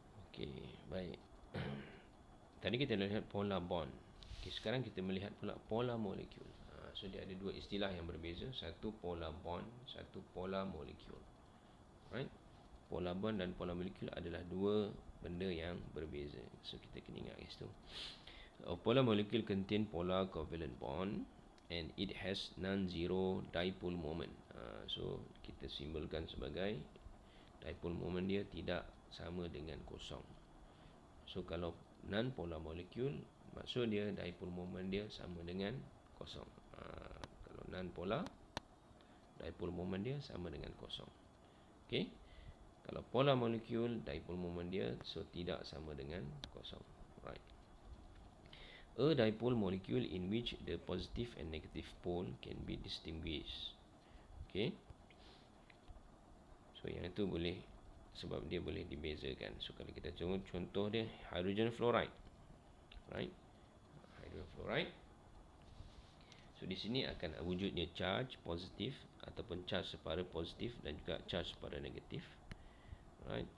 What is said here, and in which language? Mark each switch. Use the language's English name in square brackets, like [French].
[Malay] Okay, baik. Tadi kita lihat polar bond. Okay, sekarang kita melihat pula polar molecule. So dia ada dua istilah yang berbeza. Satu polar bond, satu polar molecule. Right. polar bond dan polar molecule adalah dua benda yang berbeza. So kita kena ingat kat situ. [English] A polar molecule contain polar covalent bond and it has non-zero dipole moment. [Malay] So kita simbolkan sebagai dipole moment dia tidak sama dengan kosong. So kalau non-polar molecule, maksud dia dipole moment dia sama dengan kosong. Kalau non-polar, dipole moment dia sama dengan kosong. Okay. Kalau polar molecule, dipole moment dia tidak sama dengan kosong. Right. [English] A dipole molecule in which the positive and negative pole can be distinguished. Okay. [Malay] So yang itu boleh, sebab dia boleh dibezakan. So kalau kita tengok contoh dia, hydrogen fluoride. Right. Hydrogen fluoride. So di sini akan wujudnya charge positif ataupun charge separa positif dan juga charge separa negatif. Right.